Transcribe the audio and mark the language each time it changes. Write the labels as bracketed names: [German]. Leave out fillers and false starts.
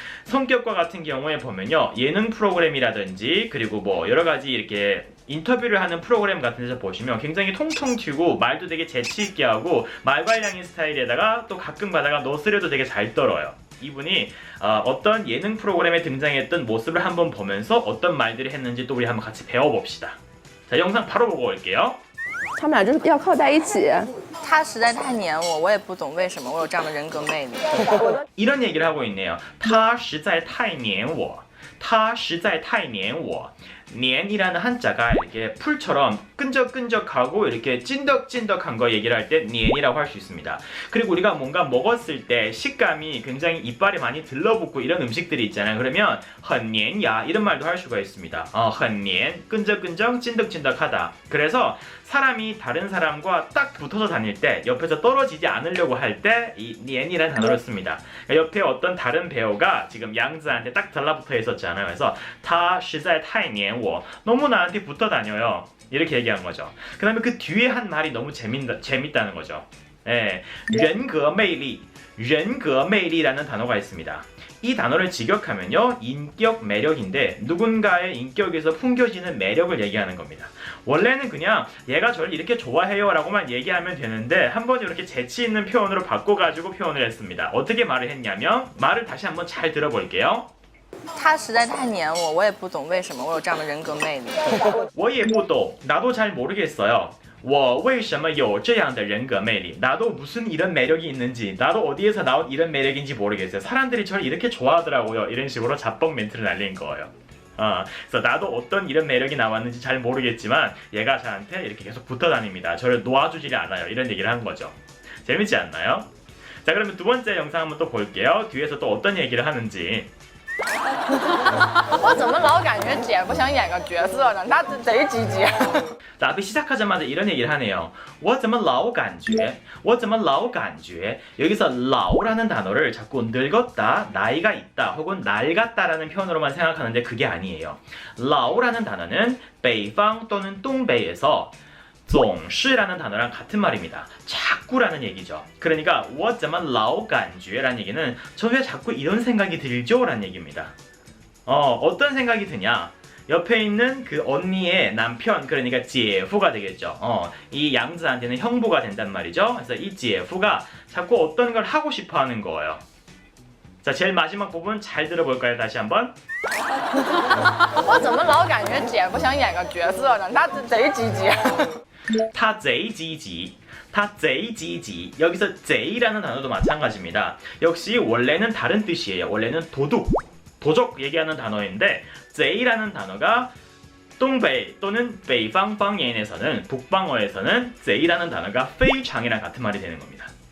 [Korean] 성격과 같은 경우에 보면요, 예능 프로그램이라든지 그리고 뭐 여러가지 이렇게 인터뷰를 하는 프로그램 같은 데서 보시면 굉장히 통통 튀고 말도 되게 재치있게 하고 말괄량인 스타일에다가 또 가끔 가다가 너스레도 되게 잘 떨어요. 이분이 어떤 예능 프로그램에 등장했던 모습을 한번 보면서 어떤 말들을 했는지 또 우리 한번 같이 배워봅시다. 자, 영상 바로 보고 올게요. [Chinese] 他们俩就是要靠在一起。他实在太黏我，我也不懂为什么我有这样的人格魅力。 [Korean] 이런 얘기를 하고 있네요. [Chinese] 他实在太黏我，他实在太黏我。 [Korean] 黏이라는 한자가 이렇게 풀처럼 끈적끈적하고 이렇게 찐덕찐덕한 거 얘기를 할 때黏이라고 할 수 있습니다. 그리고 우리가 뭔가 먹었을 때 식감이 굉장히 이빨에 많이 들러붙고 이런 음식들이 있잖아요. 그러면 很黏야 이런 말도 할 수가 있습니다. 很黏 끈적끈적 찐덕찐덕하다. 그래서 사람이 다른 사람과 딱 붙어서 다닐 때 옆에서 떨어지지 않으려고 할 때 이 黏이라는 단어를 씁니다. 옆에 어떤 다른 배우가 지금 양즈한테 딱 달라붙어 있었잖아요. 그래서 [Chinese] 他实在太黏我 [Korean] 너무 나한테 붙어 다녀요. 이렇게 얘기한 거죠. 그 다음에 그 뒤에 한 말이 너무 재밌다는 거죠. 예, 人格魅力 人格魅力라는 단어가 있습니다. 이 단어를 직역하면요, 인격 매력인데 누군가의 인격에서 풍겨지는 매력을 얘기하는 겁니다. 원래는 그냥 얘가 저를 이렇게 좋아해요 라고만 얘기하면 되는데 한번 이렇게 재치 있는 표현으로 바꿔가지고 표현을 했습니다. 어떻게 말을 했냐면 말을 다시 한번 잘 들어볼게요. [Chinese] 他实在太黏我，我也不懂为什么我有这样的人格魅力。我也不懂, [Korean] 나도 잘 모르겠어요. [Chinese] 我为什么有这样的人格魅力? [Korean] 나도 무슨 이런 매력이 있는지, 나도 어디에서 나온 이런 매력인지 모르겠어요. 사람들이 저를 이렇게 좋아하더라고요. 이런 식으로 자뻑 멘트를 날린 거예요. 그래서 나도 어떤 이런 매력이 나왔는지 잘 모르겠지만 얘가 저한테 이렇게 계속 붙어 다닙니다. 저를 놓아주지 않아요. 이런 얘기를 한 거죠. 재밌지 않나요? 자, 그러면 두 번째 영상 한번 또 볼게요. 뒤에서 또 어떤 얘기를 하는지. [Chinese] 我怎么老感觉姐夫想演个角色呢？他贼积极。 [Korean] 자, 앞에 시작하자마자 이런 얘기를 하네요. [Chinese] 我怎么老感觉?我怎么老感觉? [Korean] 여기서 老라는 단어를 자꾸 늙었다, 나이가 있다, 혹은 낡았다라는 표현으로만 생각하는데 그게 아니에요. 老라는 단어는 北方 또는 东北에서 总是라는 단어랑 같은 말입니다. 자꾸라는 얘기죠. 그러니까 [Chinese] 我怎么老感觉 [Korean] 라는 얘기는 저 왜 자꾸 이런 생각이 들죠? 라는 얘기입니다. 어떤 생각이 드냐? 옆에 있는 그 언니의 남편, 그러니까 제프가 되겠죠. 이 양즈한테는 형부가 된단 말이죠. 그래서 이 제프가 자꾸 어떤 걸 하고 싶어 하는 거예요. 자, 제일 마지막 부분 잘 들어볼까요? 다시 한번. [Chinese] 我怎么老感觉姐夫想演个角色呢？他贼积极。 [Korean] 타 제이 지지. 타 제이 지지. 여기서 제이라는 단어도 마찬가지입니다. 역시 원래는 다른 뜻이에요. 원래는 도둑, 도적 얘기하는 단어인데 제이라는 단어가 동베이 또는 베이방 방예인에서는 북방어에서는 제이라는 단어가 非常이랑 같은 말이 되는 겁니다.